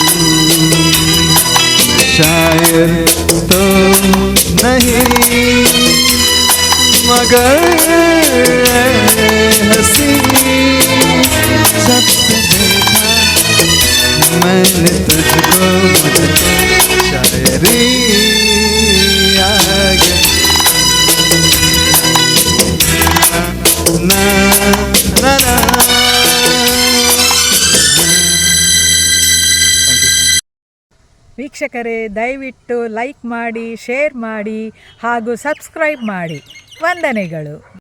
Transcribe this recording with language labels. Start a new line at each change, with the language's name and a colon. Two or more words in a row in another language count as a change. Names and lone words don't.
Hindi: शायर तो नहीं, मगर हंसी जब से देखा मैंने तुझको, मुझको शायरी आ गई। ना ना ना।
Kannada: ವೀಕ್ಷಕರೇ, ದಯವಿಟ್ಟು ಲೈಕ್ ಮಾಡಿ, ಶೇರ್ ಮಾಡಿ ಹಾಗೂ ಸಬ್ಸ್ಕ್ರೈಬ್ ಮಾಡಿ. ವಂದನೆಗಳು.